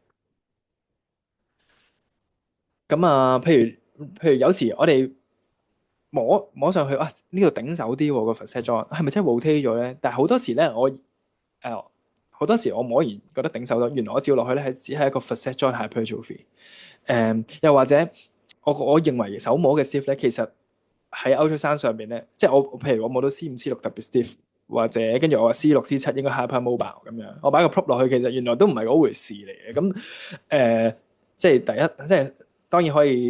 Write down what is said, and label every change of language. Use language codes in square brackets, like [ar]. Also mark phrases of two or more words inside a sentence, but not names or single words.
[yue] 咁譬如有時我哋摸上去，呢度頂手啲喎個 [en] facet joint， [yue] 係咪真係 rotate 咗咧？但係好多時咧，好多時我摸完覺得頂手咗，原來我照落去咧只係一個 [en] facet joint hypertrophy。 [yue] 又或者我認為手摸嘅 stiff 咧，其實喺 ultrasound 上邊咧，即係譬如我摸到 C5、C6 特別 stiff，或者跟住我話 C6、C7 應該 hypermobile 咁樣，我擺個 prop 落去，其實原來都唔係嗰回事嚟嘅。咁即係第一，即係當然可以。